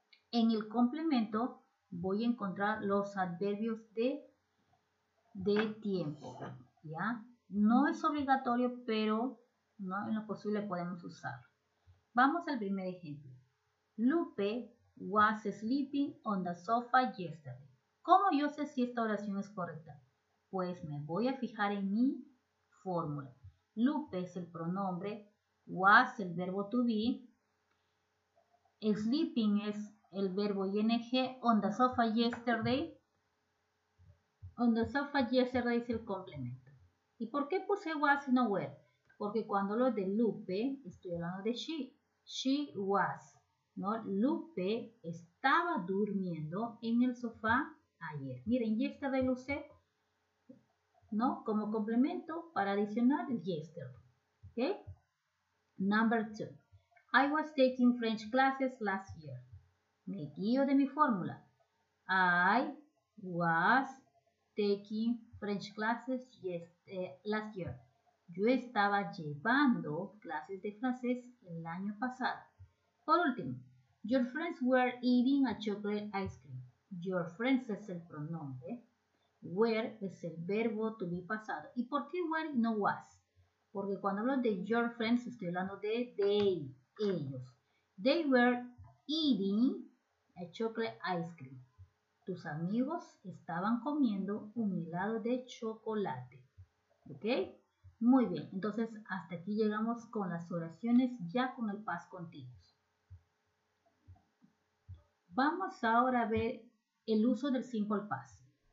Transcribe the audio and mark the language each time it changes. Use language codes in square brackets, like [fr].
[es] En el complemento voy a encontrar los adverbios de tiempo, ¿ya? No es obligatorio, pero no en lo posible podemos usarlo. Vamos al primer ejemplo. Lupe [en] was sleeping on the sofa yesterday. [es] ¿Cómo yo sé si esta oración es correcta? Pues me voy a fijar en mi fórmula. Lupe es el pronombre, was el verbo to be, sleeping es el verbo ing, [en] on the sofa yesterday. On the sofa yesterday [es] es el complemento. ¿Y por qué puse was y no were? Porque cuando hablo de Lupe, estoy hablando de she. [en] She was, [es] ¿no? Lupe estaba durmiendo en el sofá ayer. Miren, yesterday lo usé, ¿no? Como complemento para adicionar el yesterday. ¿Ok? [en] Number 2. I was taking French classes last year. [es] Me guío de mi fórmula. [en] I was taking French classes last year. [es] Yo estaba llevando clases de francés el año pasado. Por último, [en] your friends were eating a chocolate ice cream. [es] Your friends es el pronombre. Were es el verbo to be pasado. ¿Y por qué were y no was? Porque cuando hablo de your friends estoy hablando de they, ellos. [en] They were eating a chocolate ice cream. [es] Tus amigos estaban comiendo un helado de chocolate. ¿Ok? Muy bien, entonces hasta aquí llegamos con las oraciones ya con el past continuous. Vamos ahora a ver el uso del simple past.